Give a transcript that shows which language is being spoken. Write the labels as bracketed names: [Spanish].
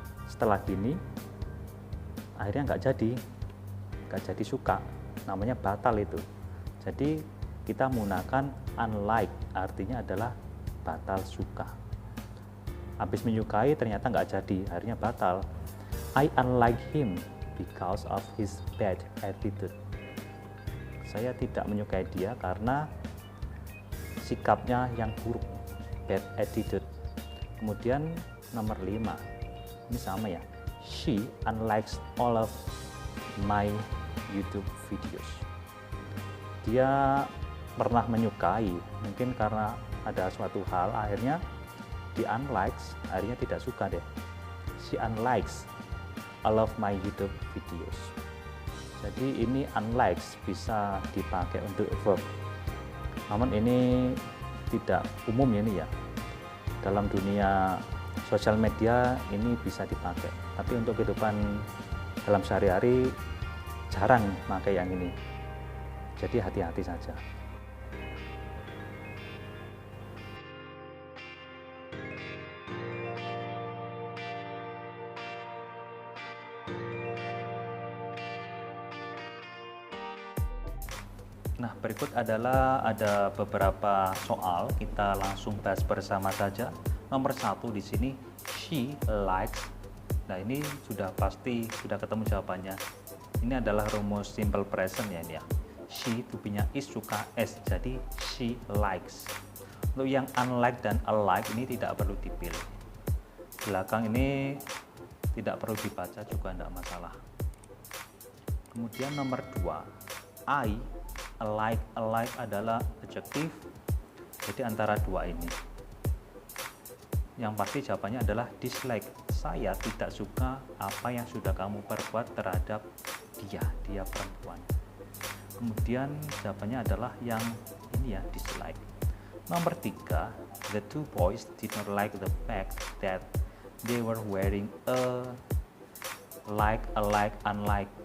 [Indonesian] Setelah gini, akhirnya nggak jadi suka. Namanya batal itu. Jadi kita menggunakan unlike, artinya adalah batal suka. Habis menyukai ternyata nggak jadi, akhirnya batal. [English] I unlike him because of his bad attitude. [Indonesian] Saya tidak menyukai dia karena sikapnya yang buruk, [English] bad attitude. [Indonesian] Kemudian nomor 5, ini sama ya. [English] She unlikes all of my YouTube videos. [Indonesian] Dia pernah menyukai, mungkin karena ada suatu hal, akhirnya di unlikes, akhirnya tidak suka deh. [English] She unlikes all of my YouTube videos. [Indonesian] Jadi ini unlikes bisa dipakai untuk verb. Namun ini tidak umum ya ini ya. Dalam dunia sosial media ini bisa dipakai. Tapi untuk kehidupan dalam sehari-hari jarang pakai yang ini. Jadi hati-hati saja. Nah, berikut adalah ada beberapa soal, kita langsung bahas bersama saja. Nomor 1 di sini, [English] she likes. [Indonesian] Nah, ini sudah pasti sudah ketemu jawabannya. Ini adalah rumus simple present ya ini ya. She to be-nya is, suka s, jadi she likes. Untuk yang unlike dan alike ini tidak perlu dipilih. Belakang ini tidak perlu dibaca juga tidak masalah. Kemudian nomor 2, I alike adalah adjective, jadi antara dua ini. Yang pasti jawabannya adalah dislike. Saya tidak suka apa yang sudah kamu perbuat terhadap dia perempuan. Kemudian jawabannya adalah yang ini ya, dislike. [English] Nomor 3, the two boys did not like the fact that they were wearing a like, alike, unlike.